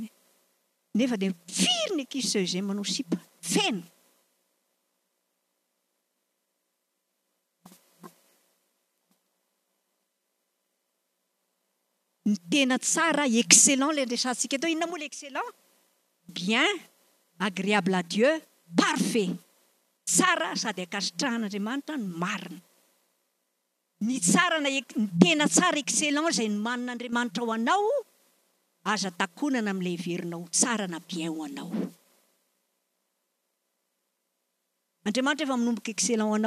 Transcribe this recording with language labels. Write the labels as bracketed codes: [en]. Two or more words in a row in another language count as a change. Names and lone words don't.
[mg] Nefa dia firy ny ankizy CEG manao sipa. Feno. Ny tena tsara, excellent ilay resantsika tao. Inona moa ilay excellent? [fr] Bien, agréable à Dieu, parfait. [mg] Tsara sady ankasitrahan'Andriamanitra ny marina. Ny tsara ny tena tsara excellent izay ny manin'Andriamanitra ho anao, aza takonana amin'ilay heverinao tsara na bien ho anao. Andriamanitra efa manomboka excellent ho anao.